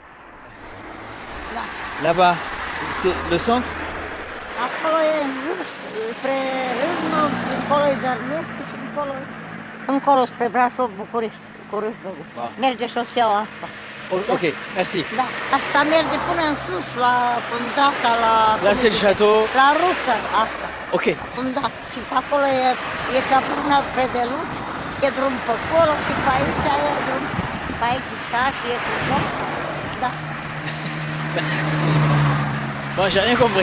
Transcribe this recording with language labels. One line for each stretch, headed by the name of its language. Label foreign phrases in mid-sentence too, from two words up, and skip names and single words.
French: Là-bas, c'est le centre?
Romanian: Acolo e în jos, spre Râmnă, încolo e Zărnescu și încolo spre Brașov, București, cu Râșnăgu. Merge șoseaua asta.
French: Ok, merci.
Romanian: Da, asta merge până în sus, la Fundata, la...
French: Là c'est le château.
Romanian: La Rucă, asta. Ok. Fundat. Și pe acolo e Gabruna Predelut, e drum pe acolo și pe aici e drum. Pe aici și așa e frumos. Da.
French: Merci. Bon, j'ai rien compris.